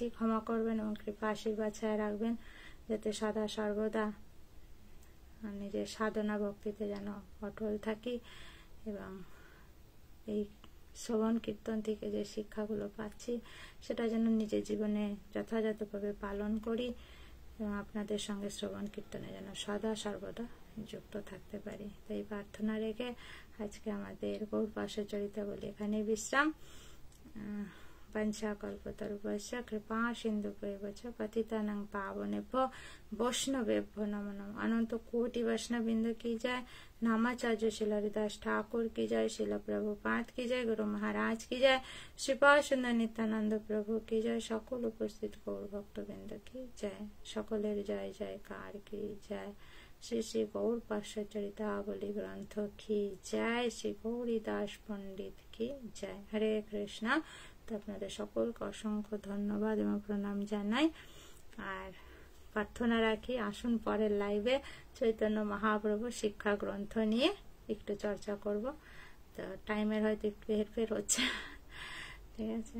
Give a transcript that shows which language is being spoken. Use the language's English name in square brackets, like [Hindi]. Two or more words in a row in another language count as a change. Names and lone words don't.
[Bangla] ক্ষমা করবেন এবং কৃপা আশীর্বাদ ছায়া রাখবেন, যাতে সদা সর্বদা নিজের সাধনা ভক্তিতে যেন অটল থাকি এবং এই শ্রবণ কীর্তন থেকে যে শিক্ষাগুলো পাচ্ছি সেটা যেন নিজের জীবনে যথাযথভাবে পালন করি এবং আপনাদের সঙ্গে শ্রবণ কীর্তনে যেন সদা সর্বদা যুক্ত থাকতে পারি। তাই প্রার্থনা রেখে আজকে আমাদের গৌরপাশা চরিতাবলী এখানে বিশ্রাম। [Sanskrit] पंचाकल्पतरुभ्यश्च कृपा सिन्धुभ्यैव च पतितानां पावनेभ्यो वैष्णवेभ्यो नमो नमः। [Hindi] अनंत कोटि वैष्णववृंद की जय। नामाचार्य श्रील हरिदास ठाकुर की जय। श्रील प्रभुपाद की जय। गुरु महाराज की जय। श्रीपाद सुंदर नित्यानंद प्रभु की जय। सकल उपस्थित गौर भक्तवृंद की जय। [Bangla] সকলের জয় জয়কার [Hindi] की जय। श्री श्री गौरपाशा चरितावली ग्रंथ की जय। श्री गौरीदास पंडित की जय। हरे कृष्णा। [Bangla] तो আপনাদের সকলকে অসংখ্য ধন্যবাদ এবং প্রণাম জানাই। আর প্রার্থনা রাখি আসুন পরের লাইভে চৈতন্য মহাপ্রভু শিক্ষা গ্রন্থ নিয়ে একটু চর্চা করব। তো টাইমের হয়তো একটু হেরফের হচ্ছে, ঠিক আছে।